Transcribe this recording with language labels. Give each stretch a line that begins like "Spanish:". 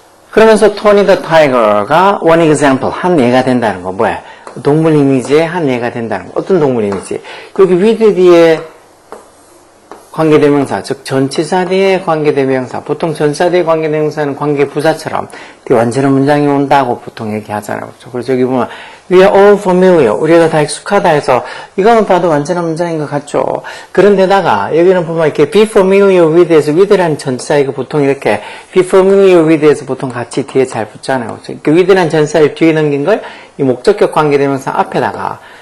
Korean: 그러면서 토니 더 타이거가
English: one example,
Korean: 한 예가 된다는 거. 뭐야? 동물 이미지의 한 예가 된다는 거. 어떤 동물 이미지? 여기 with 뒤에 관계대명사, 즉 전치사 뒤에 관계대명사. 보통 전치사 뒤에 관계대명사는 관계부사처럼 완전한 문장이 온다고 보통 얘기하잖아요. 그렇죠?
English: 그래서 여기 보면 We are all familiar.
Korean: 우리가 다 익숙하다 해서 이거는 봐도 완전한 문장인 것 같죠. 그런데다가 여기는 보면 이렇게
English: be familiar with
Korean: 에서 with라는 전치사 이거 보통 이렇게 be familiar with에서 보통 같이 뒤에 잘 붙잖아요. 그러니까 with라는 전치사를 뒤에 넘긴 걸 이 목적격 관계대명사 앞에다가